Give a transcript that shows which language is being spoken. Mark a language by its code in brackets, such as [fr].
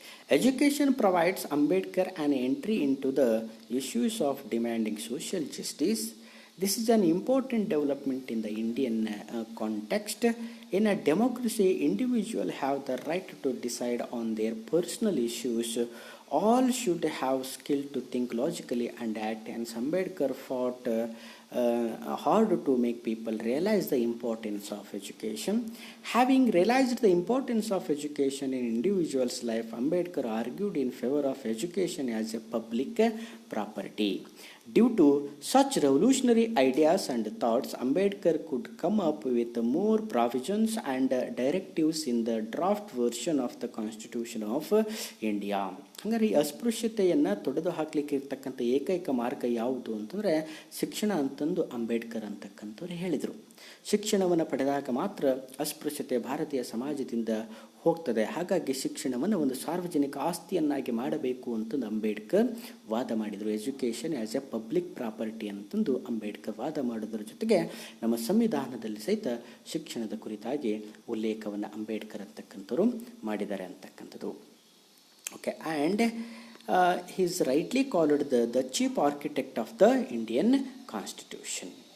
[en] Education provides Ambedkar an entry into the issues of demanding social justice. This is an important development in the Indian context. In a democracy, individuals have the right to decide on their personal issues. All should have skill to think logically and act, and Ambedkar fought hard to make people realize the importance of education. Having realized the importance of education in individuals' life, Ambedkar argued in favor of education as a public property. Due to such revolutionary ideas and thoughts, Ambedkar could come up with more provisions and directives in the draft version of the Constitution of India. [kn] ಹಾಗಾದ್ರೆ ಈ ಅಸ್ಪೃಶ್ಯತೆಯನ್ನು ತೊಡೆದು ಹಾಕಲಿಕ್ಕೆ ಇರ್ತಕ್ಕಂಥ ಏಕೈಕ ಮಾರ್ಗ ಯಾವುದು ಅಂತಂದರೆ ಶಿಕ್ಷಣ ಅಂತಂದು ಅಂಬೇಡ್ಕರ್ ಅಂತಕ್ಕಂಥವ್ರು ಹೇಳಿದರು. ಶಿಕ್ಷಣವನ್ನು ಪಡೆದಾಗ ಮಾತ್ರ ಅಸ್ಪೃಶ್ಯತೆ ಭಾರತೀಯ ಸಮಾಜದಿಂದ ಹೋಗ್ತದೆ. ಹಾಗಾಗಿ ಶಿಕ್ಷಣವನ್ನು ಒಂದು ಸಾರ್ವಜನಿಕ ಆಸ್ತಿಯನ್ನಾಗಿ ಮಾಡಬೇಕು ಅಂತಂದು ಅಂಬೇಡ್ಕರ್ ವಾದ ಮಾಡಿದರು. [en] education as a public property [kn] ಅಂತಂದು ಅಂಬೇಡ್ಕರ್ ವಾದ ಮಾಡೋದ್ರ ಜೊತೆಗೆ ನಮ್ಮ ಸಂವಿಧಾನದಲ್ಲಿ ಸಹಿತ ಶಿಕ್ಷಣದ ಕುರಿತಾಗಿ ಉಲ್ಲೇಖವನ್ನು ಅಂಬೇಡ್ಕರ್ ಅಂತಕ್ಕಂಥವ್ರು ಮಾಡಿದ್ದಾರೆ ಅಂತಕ್ಕಂಥದ್ದು. [en] Okay, and he is rightly called the chief architect of the Indian Constitution.